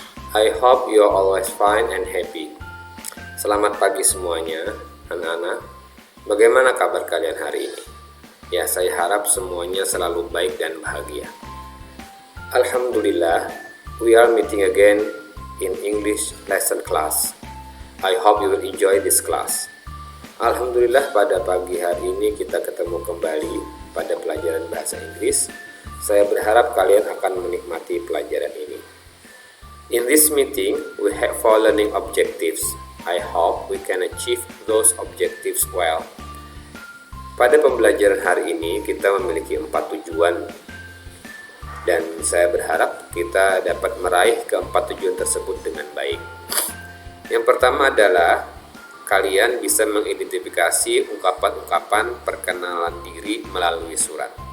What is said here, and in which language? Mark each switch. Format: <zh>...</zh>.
<en>I hope you are always fine and happy.</en> <id>Selamat pagi semuanya, anak-anak. Bagaimana kabar kalian hari ini? Ya, saya harap semuanya selalu baik dan bahagia.</id> <en>Alhamdulillah, we are meeting again in English lesson class. I hope you will enjoy this class.</en> <id>Alhamdulillah, pada pagi hari ini kita ketemu kembali pada pelajaran bahasa Inggris. Saya berharap kalian akan menikmati pelajaran ini.</id> <en>In this meeting, we have 4 learning objectives. I hope we can achieve those objectives well.</en> <id>Pada pembelajaran hari ini, kita memiliki 4 tujuan. Dan saya berharap kita dapat meraih ke-4 tujuan tersebut dengan baik. Yang pertama adalah kalian bisa mengidentifikasi ungkapan-ungkapan perkenalan diri melalui surat.</id>